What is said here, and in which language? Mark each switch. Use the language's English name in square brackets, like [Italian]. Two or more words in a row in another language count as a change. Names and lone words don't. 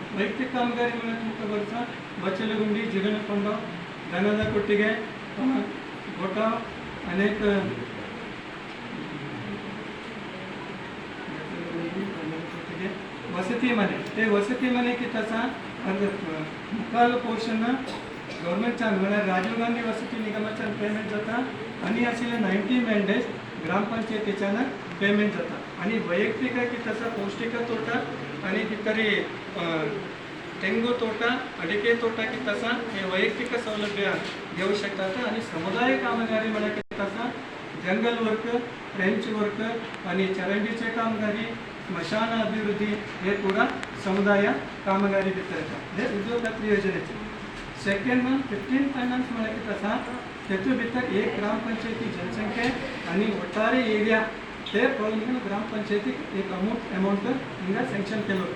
[Konkani] वैयक्तिक कामगारी म्हळ्यार तुमकां बरसा बचलगुंडी, जिगणकोंड, दनदा कोट्टिगे, गोटा, अनेक वसति मने, ते वसति मने कितें आसा मुखाल पोर्शन गव्हर्मेंटच्यान म्हळ्यार राजीव गांधी वसति निगमाच्यान पेमेंट जाता आनी आशिल्ले 90 मेंडेज ग्रामपंचायतीच्यान पेमेंट जाता. आनी वैयक्तीक कितें आसा पौष्टिक तोटा आनी कितें तरी [Kannada] ತೆಂಗು ತೋಟ, ಅಡಿಕೆ ತೋಟ [Konkani] कितें आसा हे वैयक्तिक सौलभ्य घेवं शकतात. आनी समुदाय कामगारी म्हळ्यार कितें आसा [English] jungle work, trench work [Konkani] आनी चರಂಡಿचे कामगारी, स्मशान अभिवृद्धी हे पूरा समुदाय कामगारी भितर येता. हे उद्योग खात्री योजनेचे. [English] second 15 finance [Konkani] म्हळ्यार कितें आसा, तेतूं भितर एक ग्रामपंचायती जनसंख्या आनी ಒಟ್ಟಾರೆ एरिया ते पळोवन ग्रामपंचायतीक एक अमाउंट हिंगा सँक्शन केलो वता.